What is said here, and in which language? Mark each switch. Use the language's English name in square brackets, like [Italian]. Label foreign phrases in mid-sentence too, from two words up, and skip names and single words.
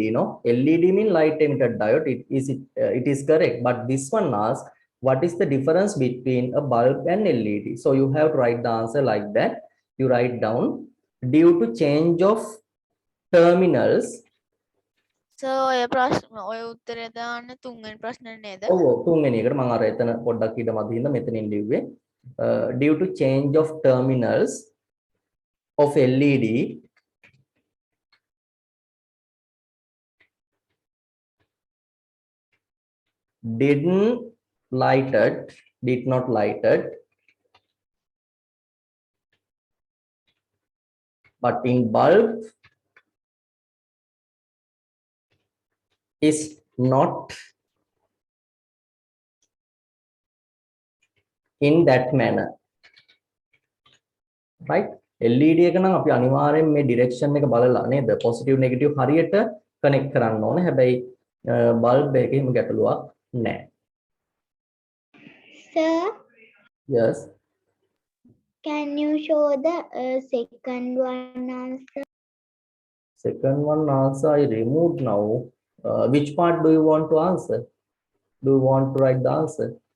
[English] No, LED mean light emitted diode. It is correct, but this one asks what is the difference between a bulb and LED? So you have to write the answer like that. You write down due to change of terminals. [Sinhala] So ඔය ප්‍රශ්න ඔය උත්තරය දාන්න තුන්වෙනි ප්‍රශ්නේ නේද? ඔව් තුන්වෙනි එකට මම අර එතන පොඩ්ඩක් ඊට මදින්ද මෙතනින් ලිව්වේ. [English] Due to change of terminals of LED did not lighted, but in bulb is not in that manner, right? [Sinhala] LED එක නම් අපි අනිවාර්යෙන් මේ direction එක බලලා නේද [English] positive negative [Sinhala] හරියට connect කරන්න ඕනේ. හැබැයි bulb එකේ හිම ගැටලුවක් නැහැ. [English] Sir, Yes. can you show the second one answer? Second one answer I removed now. Which part do you want to answer? Do you want to write the answer?